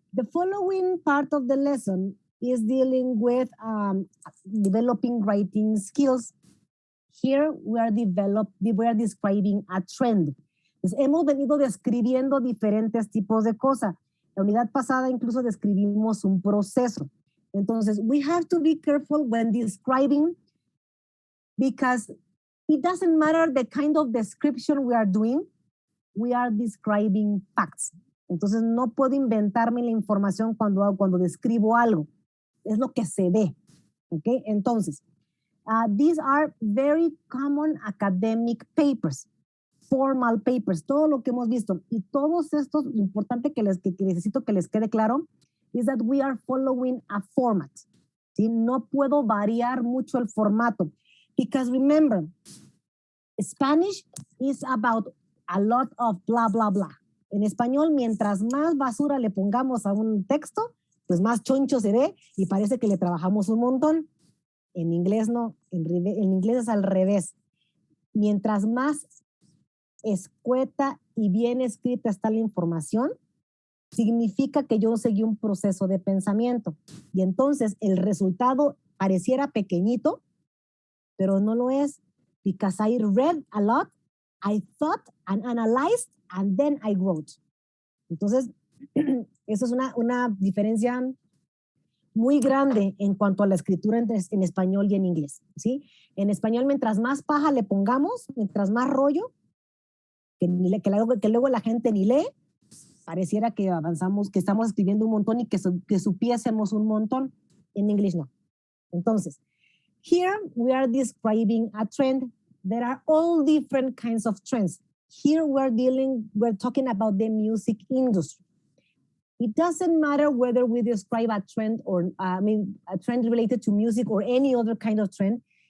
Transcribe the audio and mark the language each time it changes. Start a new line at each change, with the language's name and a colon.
English: The following part of the lesson is dealing with developing writing skills. Here we are describing a trend.
Spanish: Pues hemos venido describiendo diferentes tipos de cosas. La unidad pasada incluso describimos un proceso.
English: Entonces, we have to be careful when describing, because it doesn't matter the kind of description we are doing, we are describing facts.
Spanish: Entonces, no puedo inventarme la información cuando describo algo. Es lo que se ve. ¿Okay? Entonces,
English: these are very common academic papers, formal papers,
Spanish: todo lo que hemos visto. Y todos estos, lo importante que necesito que les quede claro,
English: is that we are following a format.
Spanish: ¿Sí? No puedo variar mucho el formato.
English: Because remember, Spanish is about a lot of blah, blah, blah.
Spanish: En español, mientras más basura le pongamos a un texto, pues más choncho se ve y parece que le trabajamos un montón. En inglés no, en inglés es al revés. Mientras más escueta y bien escrita está la información, significa que yo seguí un proceso de pensamiento. Y entonces el resultado pareciera pequeñito, pero no lo es.
English: Because I read a lot, I thought and analyzed, and then I wrote.
Spanish: Entonces, eso es una diferencia muy grande en cuanto a la escritura en español y en inglés, ¿sí? En español, mientras más paja le pongamos, mientras más rollo, que luego la gente ni lee, pareciera que avanzamos, que estamos escribiendo un montón y que supiésemos un montón. En inglés no.
English: Entonces, here we are describing a trend. There are all different kinds of trends. Here we're talking about the music industry. It doesn't matter whether we describe a trend or, a trend related to music or any other kind of trend.